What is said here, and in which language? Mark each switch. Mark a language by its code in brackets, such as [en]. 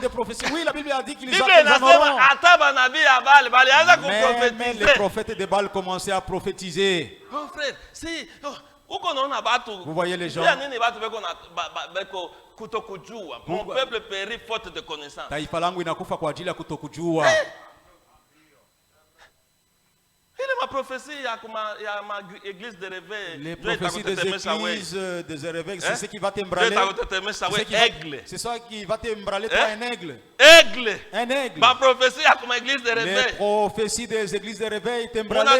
[fr] des prophéties. Oui, la Bible a dit qu'ils [sw] Biblia [fr] en auront. [sw] inasema hata banabii ya Baal balianza [fr] Même les [sw] kuprofetize. [fr] prophètes de Baal commençaient à prophétiser. Oh frère, [sw] si uko naona batu. [fr] Vous voyez les gens. [sw] Pia nini batu beko na beko kutokujua. [fr] Mon peuple périt faute de connaissance. [sw] Taifa langu inakufa kwa ajili ya kutokujua. Ile ma prophétie ya ma église de réveil. [fr] Les prophéties des églises, des réveils, c'est ce qui va Dieu t'embraler. [sw] takutetemesha we aigle. [fr] C'est ça qui va t'embraler, toi, un aigle. Aigle. Un aigle. [sw] Ma prophétie ya kuma église de [fr] Les réveil. prophéties des églises de réveil t'embraler.